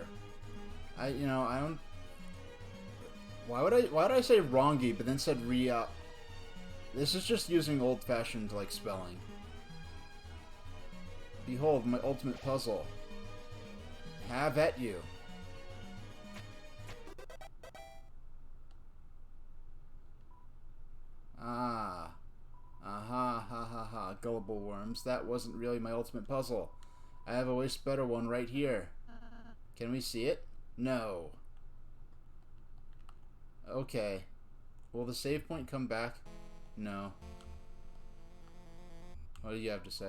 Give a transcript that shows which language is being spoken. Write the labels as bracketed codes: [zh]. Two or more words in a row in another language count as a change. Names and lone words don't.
[en] I don't... Why would I say wrongy, but then said ria? This is just using old-fashioned, like, spelling. Behold, my ultimate puzzle. Have at you. Ah. Aha, ha ha ha, gullible worms. That wasn't really my ultimate puzzle. I have a way better one right here. Can we see it? No. Okay. Will the save point come back? No. What do you have to say?